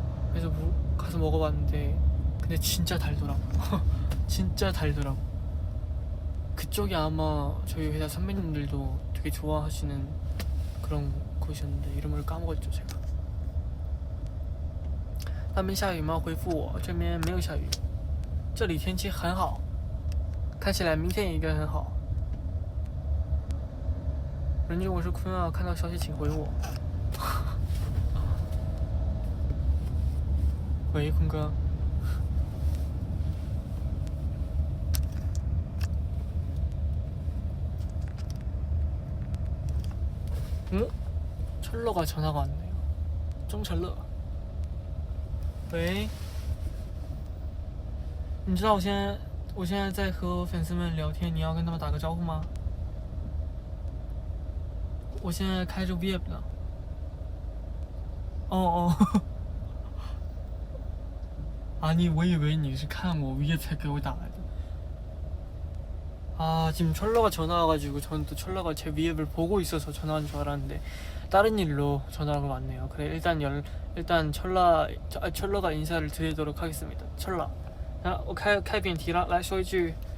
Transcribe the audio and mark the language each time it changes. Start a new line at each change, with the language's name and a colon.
Korean: 그래서 가서 먹어봤는데 근데 진짜 달더라고. 진짜 달더라고. 그쪽이 아마 저희 회사 선배님들도 되게 좋아하시는 그런 곳이었는데 이름을 까먹었죠 제가.
Chinese: 那边下雨吗？回复我，这边没有下雨，这里天气很好，看起来明天也应该很好。人君，我是坤啊，看到消息请回我。喂，坤哥。
Korean: 철러가 전화가 왔네요. 쫑철러.
Chinese: 喂，你知道我现在在和粉丝们聊天，你要跟他们打个招呼吗？我现在开着 VIP 呢。哦哦。
Korean: 아니,
Chinese: 我以为你是看我
Korean: 위에
Chinese: 才给我打来的.
Korean: 아, 지금 철러가 전화 와가지고 저는 또 철러가 제 위앱을 보고 있어서 전화한 줄 알았는데 다른 일로 전화가 왔네요. 그래, 일단 철러가 인사를 드리도록 하겠습니다.
Chinese: 철러.
Korean: 자,
Chinese: 开辩题了，来说一句.